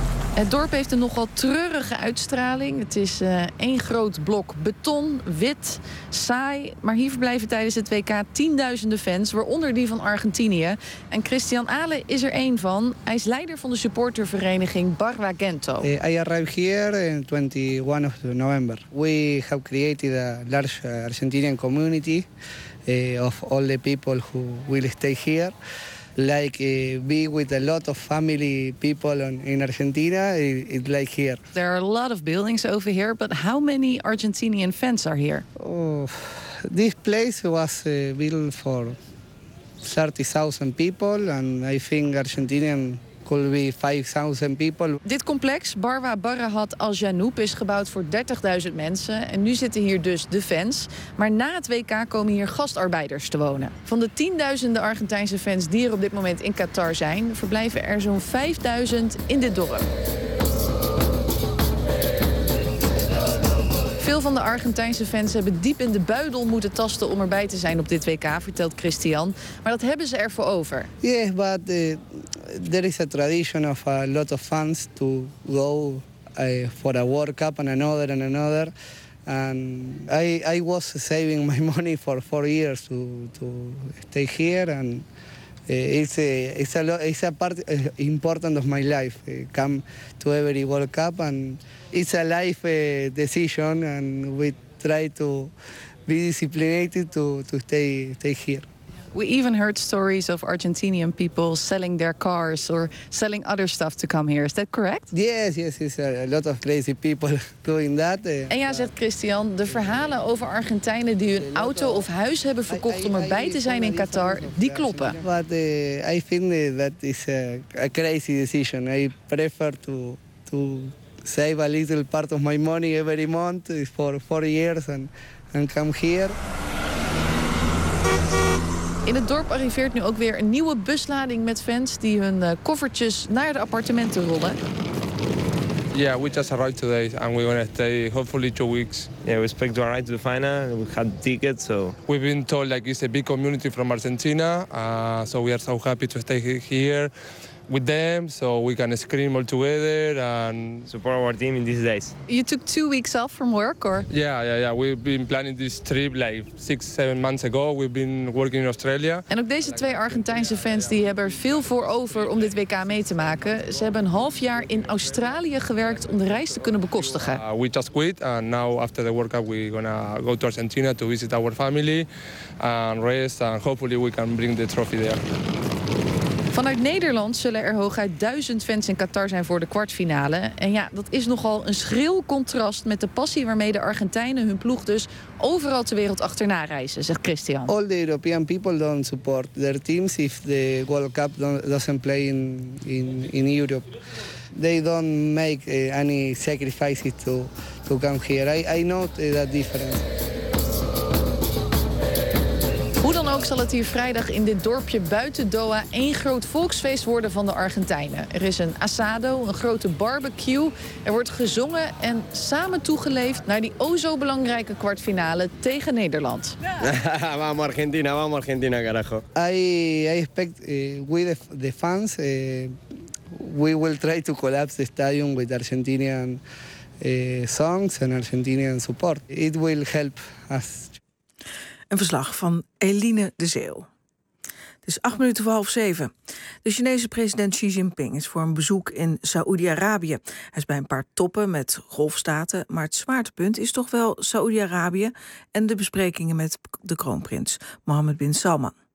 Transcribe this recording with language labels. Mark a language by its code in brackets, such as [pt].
[nl] Het dorp heeft een nogal treurige uitstraling. Het is één groot blok beton, wit, saai. Maar hier verblijven tijdens het WK tienduizenden fans, waaronder die van Argentinië. En Christian Ahlen is er één van. Hij is leider van de supportervereniging Barlavento. [en] I arrived here on 21 of November. We have created a large Argentinian community of all the people who will stay here. Like be with a lot of family people in Argentina, it's like here. There are a lot of buildings over here, but how many Argentinian fans are here? Oh, this place was built for 30,000 people, and I think Argentinian could be 5,000 people. [nl] Dit complex, Barwa Barahat Al Janoub, is gebouwd voor 30.000 mensen. En nu zitten hier dus de fans. Maar na het WK komen hier gastarbeiders te wonen. Van de tienduizenden Argentijnse fans die er op dit moment in Qatar zijn, verblijven er zo'n 5.000 in dit dorp. Veel van de Argentijnse fans hebben diep in de buidel moeten tasten om erbij te zijn op dit WK, vertelt Christian. Maar dat hebben ze ervoor over. [en] Yes, but there is a tradition of a lot of fans to go for a World Cup and another. And I was saving my money for 4 years to stay here. And it's a part important of my life. Come to every World Cup and it's a life decision, and we try to be disciplined to stay here. We even heard stories of Argentinian people selling their cars or selling other stuff to come here. Is that correct? Yes, yes, it's a lot of crazy people doing that. [nl] En ja, zegt Christian, de verhalen over Argentijnen die hun auto of huis hebben verkocht om erbij te zijn in Qatar, die kloppen. [en] But I think that is a crazy decision. I prefer to save a little part of my money every month for 4 years and come here. [nl] In het dorp arriveert nu ook weer een nieuwe buslading met fans die hun koffertjes naar de appartementen rollen. [en] Yeah, we just arrived today and we're gonna stay hopefully 2 weeks. Yeah, we expect to arrive to the final. We had tickets, so we've been told like it's a big community from Argentina, so we are so happy to stay here with them, so we can scream all together and support our team in these days. You took 2 weeks off from work, or? Yeah. We've been planning this trip like 6-7 months ago. We've been working in Australia. [nl] En ook deze twee Argentijnse fans die hebben er veel voor over om dit WK mee te maken. Ze hebben een half jaar in Australië gewerkt om de reis te kunnen bekostigen. [en] We just quit and now after the World Cup we're gonna go to Argentina to visit our family and rest and hopefully we can bring the trophy there. [nl] Vanuit Nederland zullen er hooguit 1000 fans in Qatar zijn voor de kwartfinale. En ja, dat is nogal een schril contrast met de passie waarmee de Argentijnen hun ploeg dus overal ter wereld achterna reizen, zegt Christian. [en] All the European people don't support their teams if the World Cup doesn't play in Europe. They don't make any sacrifices to come here. I know that difference. [nl] Ook zal het hier vrijdag in dit dorpje buiten Doha één groot volksfeest worden van de Argentijnen. Er is een asado, een grote barbecue. Er wordt gezongen en samen toegeleefd naar die o zo belangrijke kwartfinale tegen Nederland. [es] Ja. Vamos Argentina, vamos Argentina, carajo. [en] I expect we the fans we will try to collapse the stadium with Argentinian songs and Argentinian support. It will help us. [nl] Een verslag van Eline de Zeeuw. Het is 6:58. De Chinese president Xi Jinping is voor een bezoek in Saoedi-Arabië. Hij is bij een paar toppen met golfstaten, maar het zwaartepunt is toch wel Saoedi-Arabië en de besprekingen met de kroonprins Mohammed bin Salman.